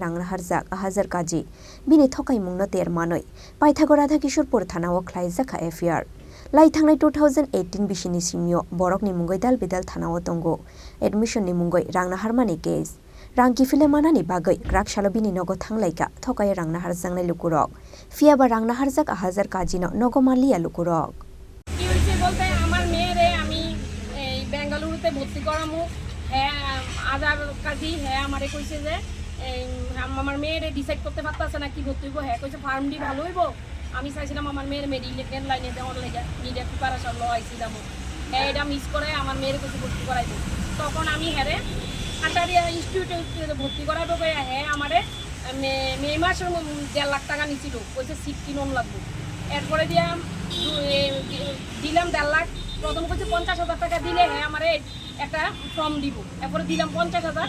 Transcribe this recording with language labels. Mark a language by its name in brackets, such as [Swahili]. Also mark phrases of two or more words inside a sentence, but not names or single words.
[Kok Borok] rang naharjak 1000 kaji bini thokai mungno termanoi Paithagora Kishorpur thanao khlaijaka affair Lai thangnai 2018 bisini simyo borok ni Mungwi dal bidal thanao tongo admission ni Mungwi rang naharmani case rang kifile manani bagoi krak shalobini nogo thanglaika thokai rang naharjangnai lukurok fiaba rang naharjak 1000 kaji no nogo malia lukurok [Bangla] কি হইছে বলতে আমার মেয়েরে আমি এই বেঙ্গালুরুতে ভর্তি করামু আজার কাজী আমারে কইছে যে আমার মেয়েরে ডিসাইড করতে পারতাছে না কি ভর্তি হইব কইছে ফার্মডি ভালো হইব আমি চাইছিলাম আমার মেয়ের মেডিকেল লাইনে দেওয়ার লাগে নিডে প্রিপারেশন লইছিলাম এটা মিস করে আমার মেয়ের কাছে ভর্তি করাইব তখন আমি হেরে আটারিয়া ইনস্টিটিউটে ভর্তি করাইব আমারে মে মাসের 1.5 লাখ টাকা নিছিল কইছে সিট কিনন লাগবে এরপরে দিলাম 1.5 লাখ প্রথম কইছে 50,000 টাকা দিলে আমারে একটা ফর্ম দিব এরপরে দিলাম 50,000